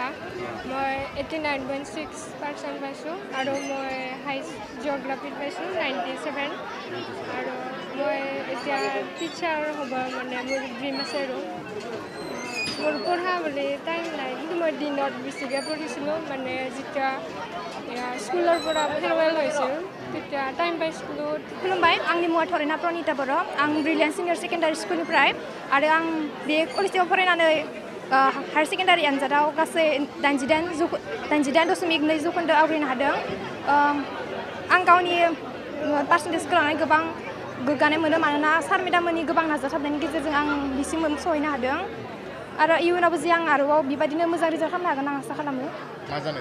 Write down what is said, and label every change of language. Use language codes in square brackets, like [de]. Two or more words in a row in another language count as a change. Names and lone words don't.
[as] মই 89.6% পাইছোঁ আৰু মই [en] highest geography [as] পাইছোঁ 97 আৰু মই এতিয়া টিচাৰ হ'ব মানে মোৰ ড্ৰিম আছে আৰু মোৰ পঢ়াবলৈ টাইম নাই কিন্তু মই দিনত বেছিকৈ পঢ়িছিলোঁ মানে যেতিয়া স্কুলৰ পৰা ফেয়াৰৱেল হৈছিল তেতিয়া টাইম পাইছিলোঁ [brx] खुलुमबाय आंनि मुङा थरिना प्रनिता बर' आं ब्रिलियेन्ट सिनियर सेकेन्डारि स्कुलनिफ्राय आरो आं बे कलेजाव फरायनानै [en] higher secondary [brx] आनजादाव गासै 88.2 जौखोन्दो आवग्रिनो हादों आं गावनि पार्सेन्टेजखौ लानानै गोबां गोग्गानाय मोनो मानोना [en] sir madam [brx] गोबां नाजाथाबनायनि गेजेरजों आं बिसिम सहैनो हादों आरो इयुनावबो जे आं आरोबाव बेबायदिनो मोजां रिजाल्ट खालामनो हागोन आं आसा खालामो